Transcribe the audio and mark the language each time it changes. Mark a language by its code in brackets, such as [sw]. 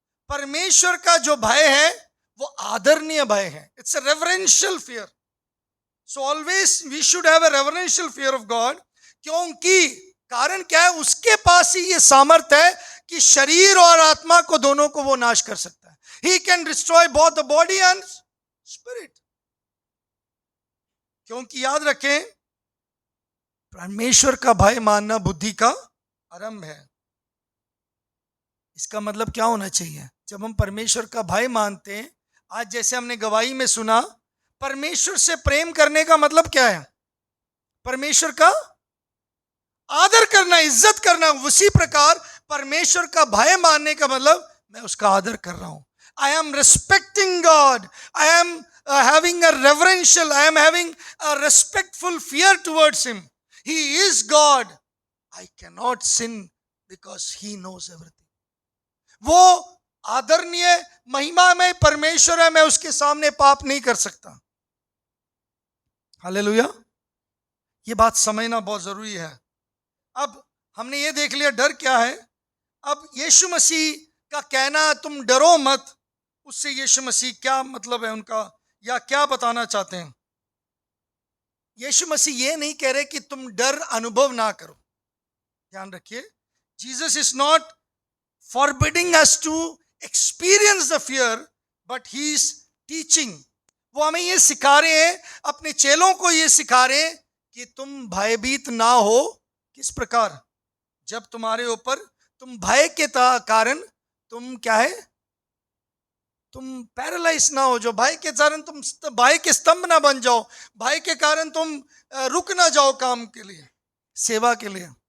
[hi] परमेश्वर का जो भय है वो आदरणीय भय है। [en] It's a reverential fear. So always we should have a reverential fear of God. [hi] क्योंकि कारण क्या है? उसके पास ही ये सामर्थ है कि शरीर और आत्मा को, दोनों को वो नाश कर सकता है। [en] He can destroy both the body and spirit. [hi] क्योंकि याद रखें, परमेश्वर का भय मानना बुद्धि का आरंभ है। इसका मतलब क्या होना चाहिए? जब हम परमेश्वर का भय मानते हैं, आज जैसे हमने गवाही में सुना, परमेश्वर से प्रेम करने का मतलब क्या है? परमेश्वर का आदर करना, इज्जत करना। उसी प्रकार परमेश्वर का भय मानने का मतलब मैं उसका आदर कर रहा हूं। [en] I am respecting God. I am having a reverential, I am having a respectful fear towards Him. He is God. I cannot sin because He knows everything. [hi] वो आदरणीय महिमा में परमेश्वर है, मैं उसके सामने पाप नहीं कर सकता। हालेलुया। ये बात समझना बहुत जरूरी है। अब हमने ये देख लिया डर क्या है। अब यीशु मसीह का कहना तुम डरो मत, उससे यीशु मसीह क्या मतलब है उनका, या क्या बताना चाहते हैं? यीशु मसीह ये नहीं कह रहे कि तुम डर अनुभव ना करो। ध्यान रखिए, [en] Jesus is not forbidding us to experience the fear, but he is teaching. [hi] वो हमें ये सिखा रहे हैं, अपने चेलों को ये सिखा रहे हैं कि तुम भयभीत ना हो। किस प्रकार? जब तुम्हारे ऊपर, तुम भय के कारण तुम क्या है, तुम पैरालाइज ना हो जाओ, भय के कारण तुम भय के स्तंभ ना बन जाओ, भय के कारण तुम रुक ना जाओ काम के लिए, सेवा के लिए।